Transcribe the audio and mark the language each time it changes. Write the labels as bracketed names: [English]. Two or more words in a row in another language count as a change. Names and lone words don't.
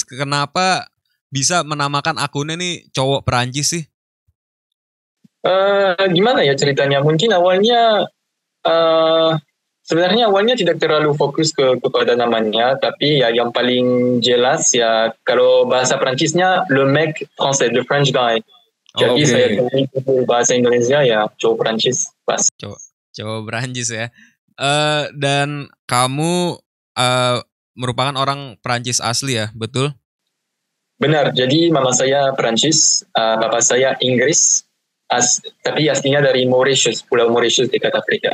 [Indonesian] Kenapa bisa menamakan akunnya nih cowok Perancis sih? Gimana ya ceritanya? Mungkin awalnya sebenarnya awalnya tidak terlalu fokus kepada namanya, tapi ya yang paling jelas ya kalau bahasa Prancisnya [French] le mec français, [English] the French guy. [Indonesian] Jadi saya pilih bahasa Indonesia ya cowok Prancis pas. Cowok Prancis ya. Dan kamu merupakan orang Prancis asli ya, betul? Benar. Jadi mama saya Prancis, bapak saya Inggris, tapi aslinya dari Mauritius, Pulau Mauritius dekat Afrika.